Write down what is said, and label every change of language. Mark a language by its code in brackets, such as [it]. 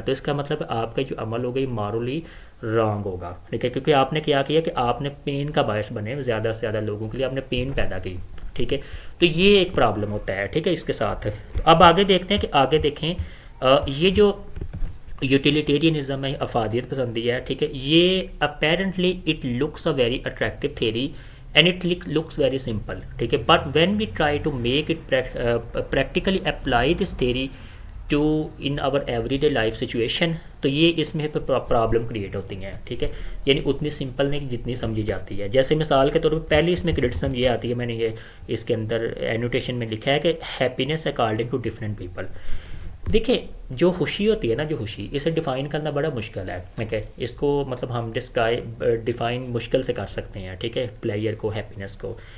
[ur] تو اس کا مطلب آپ کا جو عمل ہوگا یہ مورلی رانگ ہوگا, ٹھیک ہے, کیونکہ آپ نے کیا کہ آپ نے پین کا باعث بنے زیادہ سے زیادہ لوگوں کے لیے, آپ نے پین پیدا کی, ٹھیک ہے. تو یہ ایک پرابلم ہوتا ہے, ٹھیک ہے, اس کے ساتھ. تو اب آگے دیکھتے ہیں کہ آگے دیکھیں یہ جو یوٹیلیٹیرینزم ہے, افادیت پسندی ہے, ٹھیک ہے, یہ [en] apparently it looks a very attractive theory and it looks very simple, [ur] ٹھیک ہے. [en] but when we try to make it practically apply this theory to in our everyday life situation, [ur] تو یہ اس میں پرابلم کریٹ ہوتی ہیں, ٹھیک ہے. یعنی اتنی سمپل نہیں جتنی سمجھی جاتی ہے. جیسے مثال کے طور پر پہلی اس میں کرٹیسزم یہ آتی ہے, میں نے یہ اس کے اندر اینوٹیشن میں لکھا ہے کہ [en] Happiness according to different people. [ur] دیکھیں جو خوشی ہوتی ہے نا, جو خوشی, اسے ڈیفائن کرنا بڑا مشکل ہے, ٹھیک ہے. اس کو مطلب ہم ڈیفائن مشکل سے کر سکتے ہیں, ٹھیک ہے, پلیئر کو, ہیپینس کو.